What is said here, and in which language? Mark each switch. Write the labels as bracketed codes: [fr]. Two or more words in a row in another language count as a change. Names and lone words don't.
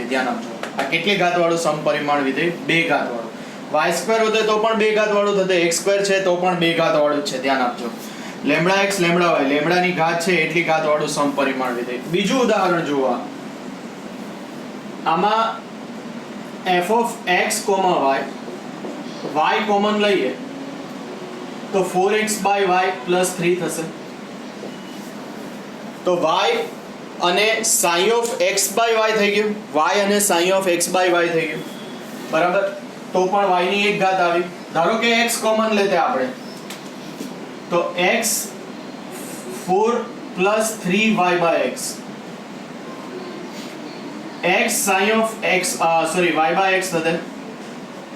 [gu] ધ્યાન આપજો, આ કેટલી ઘાત વાળું સમપરિમાણ વિધેય? બે ઘાત વાળું. y સ્ક્વેર હોતે તો પણ બે ઘાત વાળું થતે, x સ્ક્વેર છે તો પણ બે ઘાત વાળું છે. ધ્યાન આપજો, લેમ્ડા x લેમ્ડા y, લેમ્ડાની ઘાત છે એટલી ઘાત વાળું સમપરિમાણ વિધેય. બીજું ઉદાહરણ જુઓ, આમાં [en] f of x, [gu] y, y કોમન લઈએ તો [en] 4x by y plus 3 [gu] થશે. તો y અને [en] sin of x by y [gu] થઈ ગયું, y અને [en] sin of x by y [gu] થઈ ગયું, બરાબર. તો પણ y ની એક ઘાત આવી. ધારો કે x કોમન લેતે આપણે, તો [en] x 4 plus 3y by x, x sin of x y by x [gu] થશે